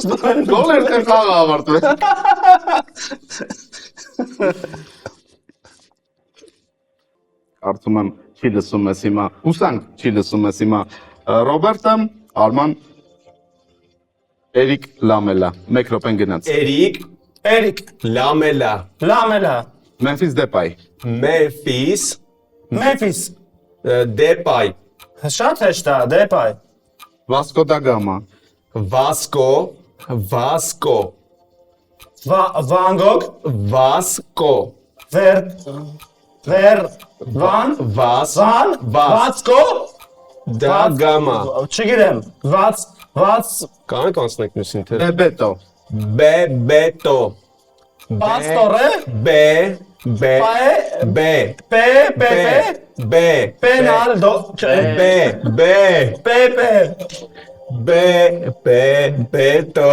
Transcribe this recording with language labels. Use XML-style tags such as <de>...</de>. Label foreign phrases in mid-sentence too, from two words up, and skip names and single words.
<hy>Գոլ էր թե խաղը ավարտվեց։ Կարծում եմ չի լսում ես հիմա։ Հուսանք չի լսում ես հիմա։ Ռոբերտը, Արման, Էրիկ Լամելա։ 1 րոպեն գնաց։ Էրիկ Լամելա, Memphis Depay, Memphis Depay, շատ հեշտ է, Depay։ Vasco da Gama, Vasco Van Gogh, Vasco Vasco Da Gama, չգիտեմ, կանեք անցնենք մյուսին թե Bebeto, Bebeto, Pastore, Penaldo, Beto,</hy>